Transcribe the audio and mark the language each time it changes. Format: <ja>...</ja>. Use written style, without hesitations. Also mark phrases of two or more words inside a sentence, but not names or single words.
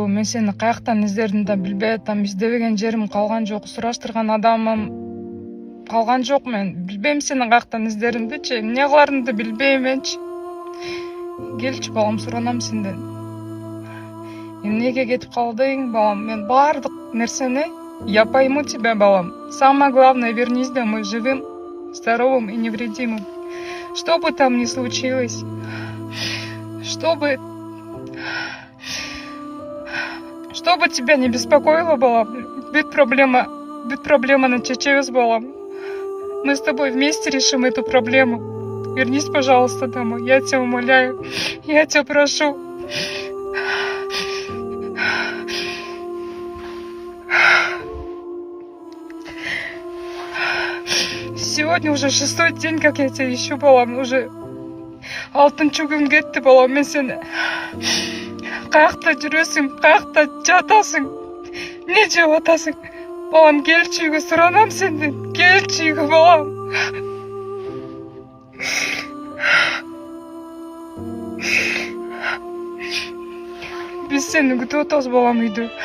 <ky>Мен сени каяктан издердим да билбей атам. Издебеген жерим калган жок. Сураштырган адамым калган жок. Мен билбейм сени каяктан издеримдичи. Эмне кыларымды билбейминчи. Келчи балам, суранам сенден. Эмнеге кетип калдың, балам? Мен баардык нерсени</ky> <ru>я пойму тебя,</ru> <ky>балам.</ky> <ru>Самое главное, вернись домой живым, здоровым и невредимым. Что бы там ни случилось, что бы тебя не беспокоило, балам, будет проблема на чечевец, балам. Мы с тобой вместе решим эту проблему. Вернись, пожалуйста, домой. Я тебя умоляю. Я тебя прошу. Сегодня уже 6-й день, как я тебя ищу, балам.</ru> <ky>Уже 6-нчы күн кетти, балам. Мен сени каякта жүрөсүң, каякта жатасың, эмне жеп атасың? Балам, келчи үйгө, суранам сенден. Келчи үйгө, балам. Биз сени күтүп атабыз, балам, үйдө.</ky>